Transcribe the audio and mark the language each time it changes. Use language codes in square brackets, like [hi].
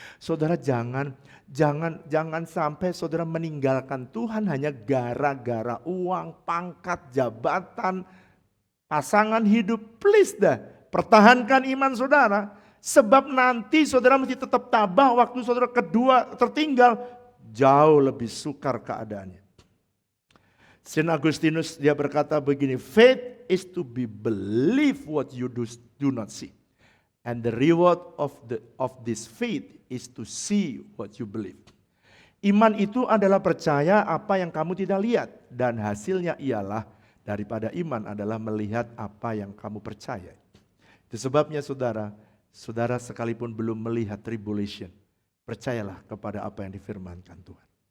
[id] Saudara jangan sampai saudara meninggalkan Tuhan hanya gara-gara uang, pangkat, jabatan, pasangan hidup. Please dah, pertahankan iman saudara. Sebab nanti saudara mesti tetap tabah waktu saudara kedua tertinggal, jauh lebih sukar keadaannya. Saint Augustinus dia berkata begini, [en] faith is to be believe what you do not see. And the reward of this faith is to see what you believe. [id] Iman itu adalah percaya apa yang kamu tidak lihat. Dan hasilnya ialah daripada iman adalah melihat apa yang kamu percaya. Itu sebabnya saudara sekalipun belum melihat tribulation, percayalah kepada apa yang difirmankan Tuhan.